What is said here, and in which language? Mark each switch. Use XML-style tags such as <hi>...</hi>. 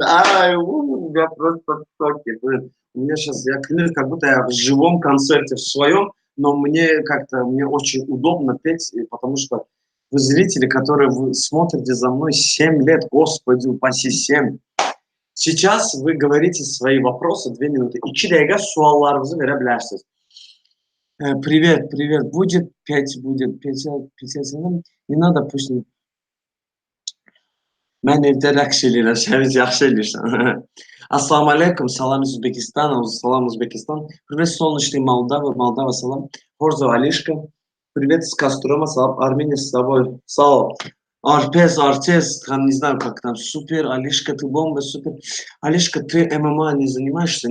<ru>Ай, я просто в шоке, блин. У меня сейчас, я клянусь, как будто я в живом концерте в своем, но мне как-то, мне очень удобно петь, потому что вы зрители, которые вы смотрите за мной 7 лет, господи, упаси 7. Сейчас вы говорите свои вопросы 2 минуты.</ru> <az>2 dakika suallarınızı verebilirsiniz.</az> <ru>Привет, привет. Будет 5, будет 50 не надо пусть.</ru> <az>Mən evdə rəqs eləyirəm, sən yaxşı eləyirsən.</az> <ru>Assalamu alaikum, salam из Узбекистана, салам Узбекистан. Привет, солнечный Молдова, Молдова, салам. Хорзо Алишка. Привет из Кострома, салам. Армения с тобой. Салам. Арпес, Артес, там не знаю, как там. Супер, Алишка, ты бомба, супер. Алишка, ты ММА не занимаешься?</ru>